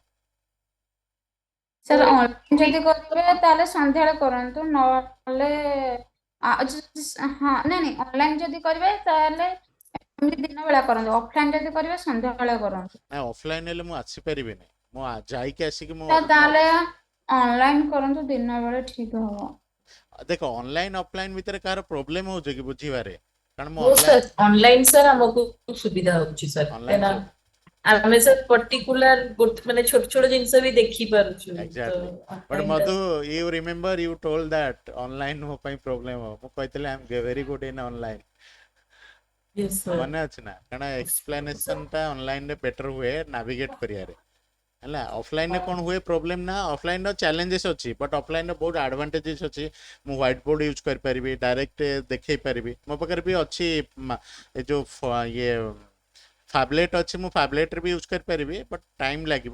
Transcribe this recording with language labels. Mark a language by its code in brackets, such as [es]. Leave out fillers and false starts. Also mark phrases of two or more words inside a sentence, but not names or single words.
[or] ସାର୍ ଅନଲାଇନ୍ ଯଦି କରିବେ ତାହେଲେ ସନ୍ଧ୍ୟାବେଳେ କରନ୍ତୁ, ନହେଲେ ହଁ ନାଇଁ ନାଇଁ ଅନଲାଇନ୍ ଯଦି କରିବେ ତାହେଲେ ଏମିତି ଦିନ ବେଳା କରନ୍ତୁ, ଅଫଲାଇନ୍ ଯଦି କରିବେ ସନ୍ଧ୍ୟାବେଳେ କରନ୍ତୁ। ନାଇଁ ଅଫଲାଇନ୍ ହେଲେ ମୁଁ ଆସିପାରିବିନି, ମୁଁ ଯାଇକି ଆସିକି ମୁଁ ତ ତାହେଲେ ଅନଲାଇନ୍ କରନ୍ତୁ, ଦିନ ବେଳେ ଠିକ ହବ। ଦେଖ [en] online offline [or] ଭିତରେ କାହାର ପ୍ରୋବ୍ଲେମ ହଉଛି କି ବୁଝିବାରେ? କାରଣ ମୁଁ [hi] वो सर ऑनलाइन सर हमको सुविधा होची सर है ना। [or] ଅନଲାଇନ୍ ଆମେ [en] sir particular [or] ମାନେ ଛୋଟ ଛୋଟ ଜିନିଷ ବି ଦେଖି ପାରୁଛୁ ତ [en] Exactly. But [or] ଅନଲାଇନ୍ ଟା [en] Madhu, you remember you told that online [or] ମୋ ପାଇଁ problem ହବ। ମୁଁ କହିଥିଲି [en] I am very good in online। yes sir [or] ମନେ ଅଛି ନା? କାରଣ explanation ଟା ଅନଲାଇନ୍ ରେ ବେଟର ହୁଏ ନାଭିଗେଟ୍ କରିବାରେ। ହେଲା ଅଫଲାଇନ୍ ରେ କ'ଣ ହୁଏ ପ୍ରୋବ୍ଲେମ ନା, ଅଫଲାଇନ୍ ର ଚ୍ୟାଲେଞ୍ଜେସ୍ ଅଛି [en] but offline [or] ର ବହୁତ ଆଡଭାଣ୍ଟେଜେସ୍ ଅଛି। ମୁଁ [en] white board use [or] କରିପାରିବି, ଡାଇରେକ୍ଟ ଦେଖେଇ ପାରିବି। ମୋ ପାଖରେ ବି ଅଛି ଏ ଯୋଉ ଇଏ ଫାବଲେଟ୍ ଅଛି, ମୁଁ ଫାବଲେଟ୍ରେ ବି ୟୁଜ୍ କରିପାରିବି [en] but time [or] ଲାଗିବ।